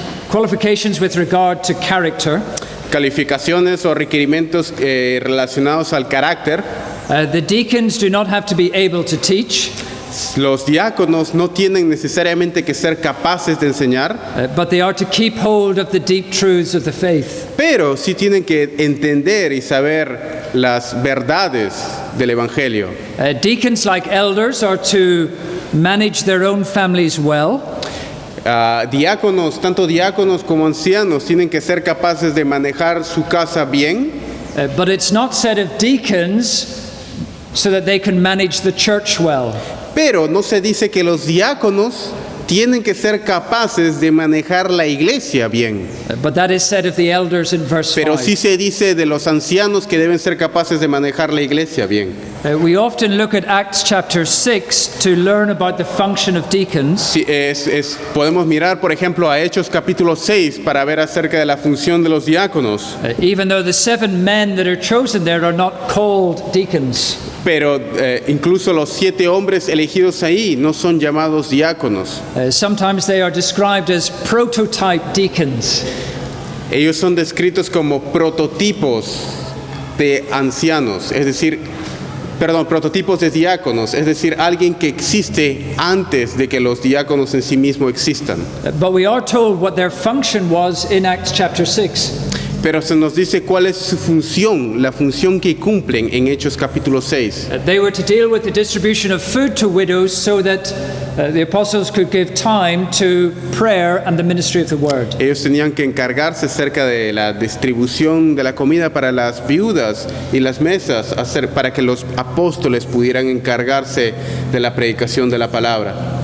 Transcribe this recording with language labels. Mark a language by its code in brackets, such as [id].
[en] Qualifications with regard to character. [es] Calificaciones o requerimientos relacionados al carácter. [en] The deacons do not have to be able to teach. [es] Los diáconos no tienen necesariamente que ser capaces de enseñar, [en] But they are to keep hold of the deep truths of the faith. [es] pero sí tienen que entender y saber las verdades del Evangelio. [en] Deacons, like elders, are to manage their own families well. [es] Diáconos, tanto diáconos como ancianos, tienen que ser capaces de manejar su casa bien, [en] But it's not said of deacons so that they can manage the church well. [es] pero no se dice que los diáconos tienen que ser capaces de manejar la iglesia bien. [en] But that is said of the elders in verse [es] Pero [en] 5. [es] sí se dice de los ancianos que deben ser capaces de manejar la iglesia bien. [en] We often look at Acts chapter 6 to learn about the function of deacons. [es] Sí, podemos mirar, por ejemplo, a Hechos capítulo 6 para ver acerca de la función de los diáconos. [en] Even though the 7 men that are chosen there are not called deacons. [es] Pero incluso los 7 hombres elegidos ahí no son llamados diáconos. [en] Sometimes they are described as prototype deacons. [es] Ellos son descritos como prototipos de ancianos, es decir, prototipos de diáconos, es decir, alguien que existe antes de que los diáconos en sí mismos existan. [en] But we are told what their function was in Acts chapter 6. [es] Pero se nos dice cuál es su función, la función que cumplen en Hechos capítulo 6. [en] They were to deal with the distribution of food to widows so that the apostles could give time to prayer and the ministry of the word. [es] Ellos tenían que encargarse acerca de la distribución de la comida para las viudas y las mesas, para que los apóstoles pudieran encargarse de la predicación de la palabra.